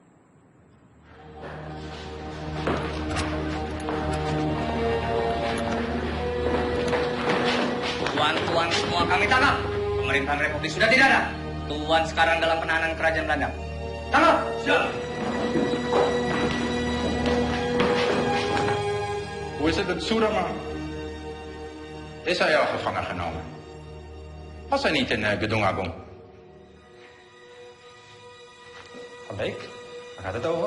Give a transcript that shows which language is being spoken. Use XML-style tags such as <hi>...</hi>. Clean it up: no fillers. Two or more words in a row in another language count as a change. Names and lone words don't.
<id>Tuan-tuan semua kami tangkap. Pemerintahan Republik sudah tidak ada. Tuan sekarang dalam penahanan kerajaan Belanda. Tangkap! Siap!</id> <nl>Hoe is het met Soeraman? Is hij al gevangen genomen? Was hij niet in Gedung Agung? Van Beek, waar gaat het over?</nl>